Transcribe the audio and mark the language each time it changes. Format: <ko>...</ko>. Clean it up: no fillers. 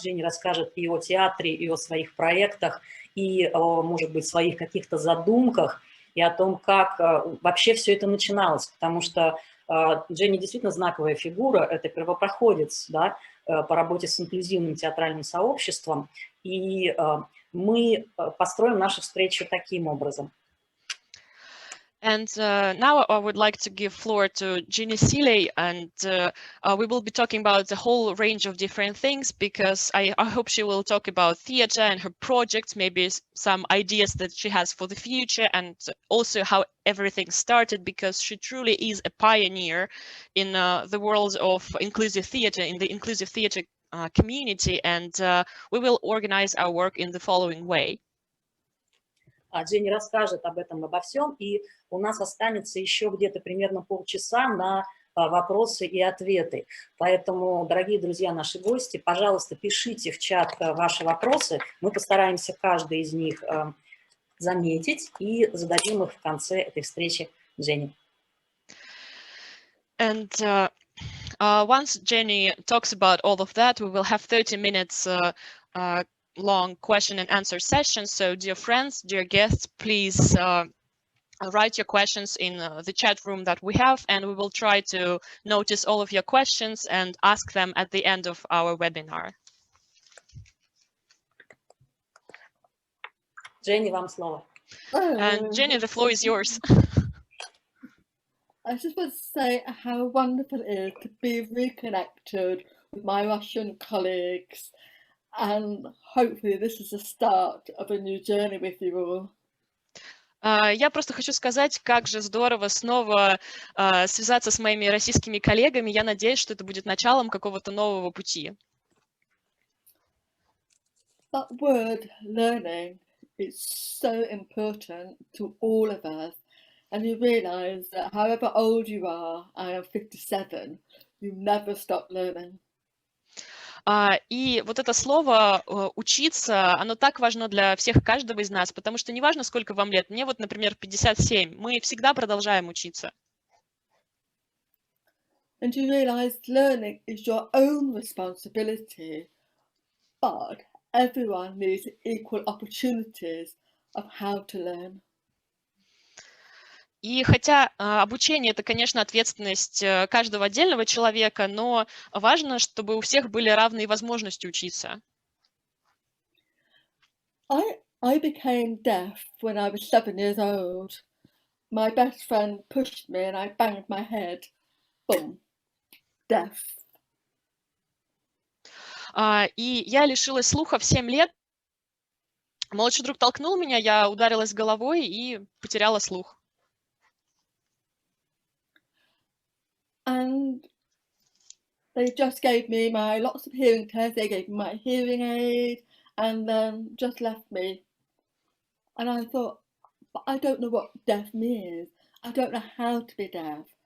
<ru>Дженни расскажет и о театре, и о своих проектах, и о, может быть, своих каких-то задумках, и о том, как вообще все это начиналось, потому что Дженни действительно знаковая фигура, это первопроходец, да, по работе с инклюзивным театральным сообществом, и мы построим нашу встречу таким образом.</ru> <en>And now I would like to give floor to Jenny Silli, and we will be talking about the whole range of different things, because I hope she will talk about theater and her projects, maybe some ideas that she has for the future, and also how everything started, because she truly is a pioneer in the world of inclusive theater, in the inclusive theater community, and we will organize our work in the following way.</en> <ru>Дженни расскажет об этом, обо всем, и у нас останется еще где-то примерно полчаса на вопросы и ответы. Поэтому, дорогие друзья, наши гости, пожалуйста, пишите в чат ваши вопросы. Мы постараемся каждый из них заметить и зададим их в конце этой встречи Дженни.</ru> <en>And once Jenny talks about all of that, we will have 30 minutes long question and answer session. So dear friends, dear guests, please write your questions in the chat room that we have, and we will try to notice all of your questions and ask them at the end of our webinar.</en> <ru>Jenny, вам слово.</ru> <en>And Jenny, the floor is yours. I just want to say how wonderful it is to be reconnected with my Russian colleagues, and hopefully this is the start of a new journey with you all.</en> <ru>Я просто хочу сказать, как же здорово снова связаться с моими российскими коллегами. Я надеюсь, что это будет началом какого-то нового пути.</ru> <en>That word learning is so important to all of us, and you realize that however old you are, I am 57, you never stop learning.</en> <ru>И вот это слово «учиться», оно так важно для всех, каждого из нас, потому что неважно, сколько вам лет. Мне вот, например, 57. Мы всегда продолжаем учиться.</ru> <en>And you realize learning is your own responsibility, but everyone needs equal opportunities of how to learn.</en> <ru>И хотя обучение – это, конечно, ответственность каждого отдельного человека, но важно, чтобы у всех были равные возможности учиться.</ru> <en>I became deaf when I was 7 years old. My best friend pushed me and I banged my head. Boom. Deaf.</en> <ru>И я лишилась слуха в 7 лет. Мой лучший друг толкнул меня, я ударилась головой и потеряла слух.</ru> <en>And they just gave me lots of hearing tests, they gave me my hearing aid, and then just left me. And I thought, but I don't know what deaf means. I don't know how to be deaf.</en>